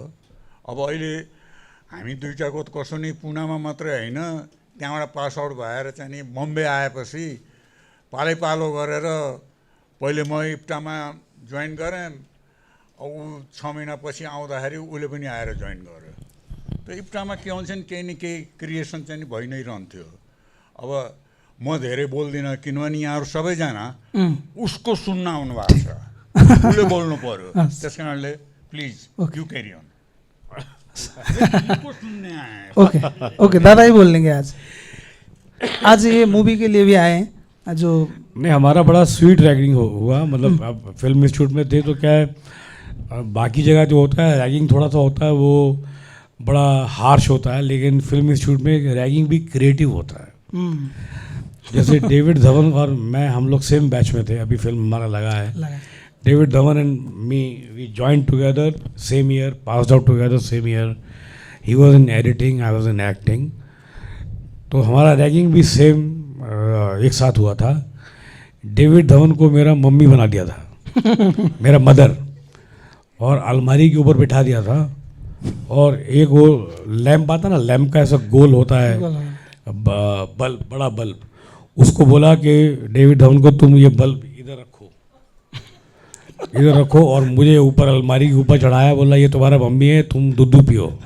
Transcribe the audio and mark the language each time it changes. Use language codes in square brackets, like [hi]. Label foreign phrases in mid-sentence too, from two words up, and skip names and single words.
[ne] अब अहिले हामी दुईटाको त कसो नि पुनामा मात्रै होइन, त्यहाँबाट [en] pass out [ne] भएर चाहिँ नि बम्बे आएपछि पालैपालो गरेर पहिले म इप्टामा जोइन गरेँ, ऊ 6 महिनापछि आउँदाखेरि उसले पनि आएर जोइन गर्यो. त्यो इप्टामा के हुन्छ नि केही न केही क्रिएसन चाहिँ नि भइ नै रहन्थ्यो. अब म धेरै बोल्दिनँ किनभने यहाँहरू सबैजना उसको सुन्न आउनु भएको छ. उसले बोल्नु पर्यो हस्। त्यस कारणले प्लिज [en] Okay. You carry on okay okay, [hi] दादा ही बोल लेंगे आज ये मूवी के लिए भी आए हैं जो नहीं, हमारा बड़ा स्वीट रैगिंग हुआ, मतलब अब [en] film institute [hi] में थे तो क्या है, बाकी जगह जो होता है रैगिंग थोड़ा सा होता है वो बड़ा हार्श होता है, लेकिन [en] film institute [hi] में रैगिंग भी क्रिएटिव होता है। जैसे डेविड धवन और मैं, हम लोग [en] same batch [hi] में थे, अभी फिल्म हमारा लगा है। लगा [en] David Dhawan and me, we joined together same year, passed out together same year. He was in editing, I was in acting. [hi] तो हमारा रैगिंग भी सेम एक साथ हुआ था। डेविड धवन को मेरा मम्मी बना दिया था मेरा मदर, और अलमारी के ऊपर बिठा दिया था, और एक वो लैम्प आता ना, लैम्प का ऐसा गोल होता है बल्ब, बड़ा बल्ब, उसको बोला कि डेविड धवन को तुम ये बल्ब इधर रखो, और मुझे ऊपर अलमारी के ऊपर चढ़ाया, बोला ये तुम्हारा मम्मी है, तुम दूध पियो।